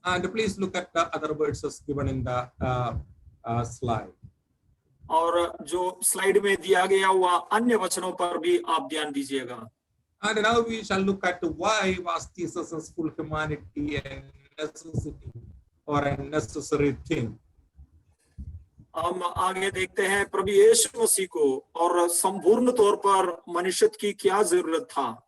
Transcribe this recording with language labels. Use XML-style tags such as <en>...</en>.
<en>And please look at the other verses given in the slide.</en> <hi>और जो slide में दिया गया हुआ अन्य वचनों पर भी आप ध्यान दीजिएगा।</hi> <en>And now we shall look at why was Jesus' full humanity a necessity or a necessary thing.</en> <hi>हम आगे देखते हैं प्रभु यीशु मसीह को और संपूर्ण तौर पर मनुष्य की क्या जरूरत था।</hi>